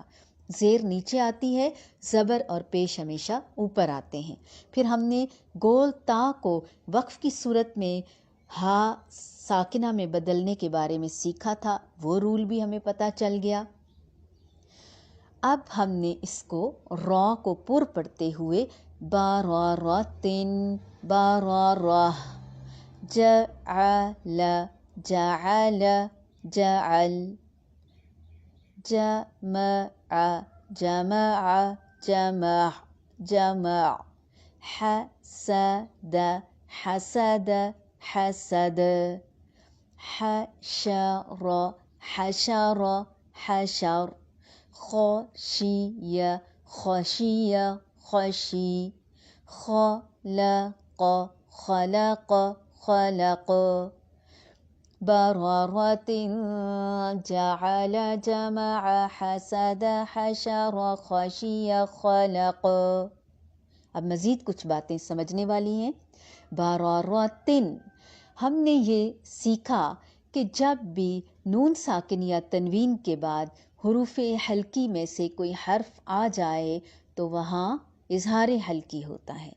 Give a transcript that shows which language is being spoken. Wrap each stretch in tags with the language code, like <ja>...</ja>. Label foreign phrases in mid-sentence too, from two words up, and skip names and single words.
<ur>زیر نیچے آتی ہے، زبر اور پیش ہمیشہ اوپر آتے ہیں. پھر ہم نے گول تا کو وقف کی صورت میں ہا ساکنہ میں بدلنے کے بارے میں سیکھا تھا، وہ رول بھی ہمیں پتہ چل گیا. اب ہم نے اس کو را کو پر پڑھتے ہوئے</ur> <ar>با را را تن با را راہ، جعل جعل جعل، جمع جمع جمع جمع، حسد حسد حسد، حشر حشر حشر، خشی خشی خشی، خلق خلق خلق، بررة جعل جمع حسد حشر خشی خلق.</ar> <ur>اب مزید کچھ باتیں سمجھنے والی ہیں. بررة ہم نے یہ سیکھا کہ جب بھی نون ساکن یا تنوین کے بعد حروف حلقی میں سے کوئی حرف آ جائے تو وہاں اظہار حلقی ہوتا ہے.</ur>